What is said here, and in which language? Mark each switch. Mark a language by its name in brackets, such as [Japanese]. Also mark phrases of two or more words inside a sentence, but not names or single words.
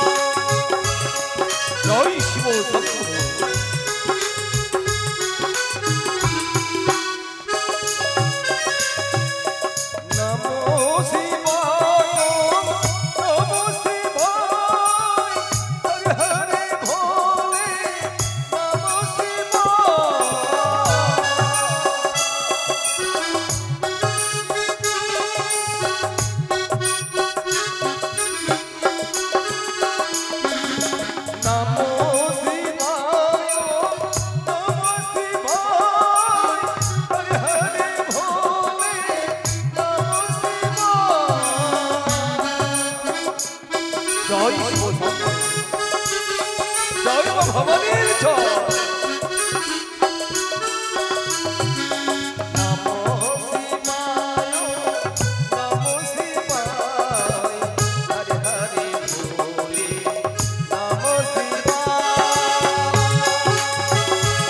[Bangla] জয় শিব শম্ভু। [Sanskrit] नमो शिवाय, नमो शिवाय, हरि हरि भोले नमो शिवाय। नमो शिवाय, नमो शिवाय, हरि हरि भोले नमो शिवाय। [Bangla] জয় শিব শম্ভু। জয় মা ভবানীর জয়। [Sanskrit] नमो शिवाय, नमो शिवाय, हरि हरि भोले नमो शिवाय।